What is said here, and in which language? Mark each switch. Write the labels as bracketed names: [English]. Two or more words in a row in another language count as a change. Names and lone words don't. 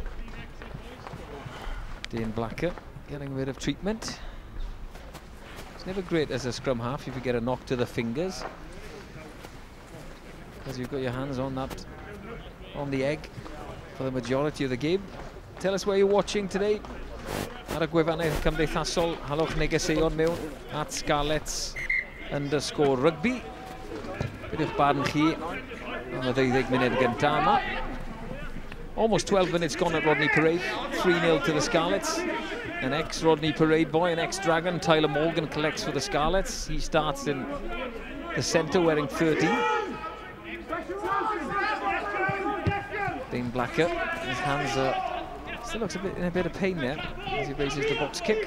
[English] Dane Blacker getting a bit of treatment. It's never great as a scrum half if you get a knock to the fingers, because you've got your hands on the egg for the majority of the game. Tell us where you're watching today. [Welsh] Ar y gwefannau cymdeithasol, halwch negeseuon mewn at Scarlets_rugby. Beth yw'ch barn chi am y 12 munud gynta yma. [English] Almost 12 minutes gone at Rodney Parade. 3-0 to the Scarlets. An ex-Rodney Parade boy, an ex-Dragon, Tyler Morgan, collects for the Scarlets. He starts in the centre wearing 13. Dane Blacker, his hands are still looks in a bit of pain there as he raises the box kick.